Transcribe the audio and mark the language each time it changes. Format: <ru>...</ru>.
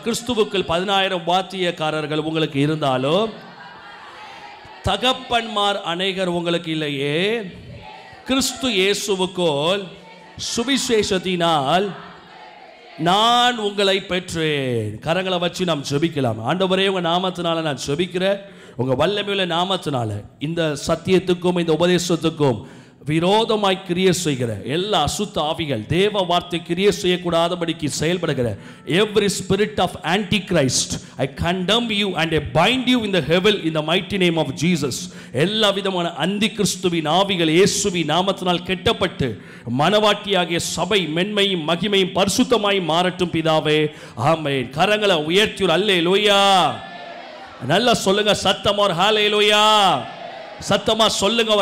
<ta>கிறிஸ்துவுக்குள் 10,000 வாத்தியக்காரர்கள் உங்களுக்கு இருந்தாலும் தகப்பன்மார் அநேகர் உங்களுக்கு இல்லையே. கிறிஸ்து இயேசுவுக்குள் சுவிசேஷத்தினால் நான் உங்களை பெற்றேன். கரங்களை வச்சு நாம் ஜெபிக்கலாம். ஆண்டவரே, உங்க நாமத்தினால நான் ஜெபிக்கிறேன். உங்க வல்லமையுள்ள நாமத்தினால இந்த சத்தியத்துக்கும் இந்த உபதேசத்துக்கும் விரோதமாய் கிரியை செய்கிற எல்லா அசுத்த ஆவிகள், தேவ வார்த்தை கிரியை செய்யக்கூடாதபடிக்கு செயல்படுகிற</ta> <en>every spirit of antichrist, I condemn you and I bind you in the hell in the mighty name of Jesus.</en> <ta>எல்லா விதமான அந்தி கிறிஸ்துவின் ஆவிகள் இயேசுவின் நாமத்தினால் கெட்டப்பட்டு மனவாட்டியாகிய சபை மென்மையும் மகிமையும் பரிசுத்தமாய் மாறட்டும் பிதாவே, ஆமென். கரங்களை உயர்த்தி அல்லேலூயா நல்லா சொல்லுங்க. சத்தமா ஒரு ஹல்லேலூயா சத்தமா சொல்லுங்க.</ta>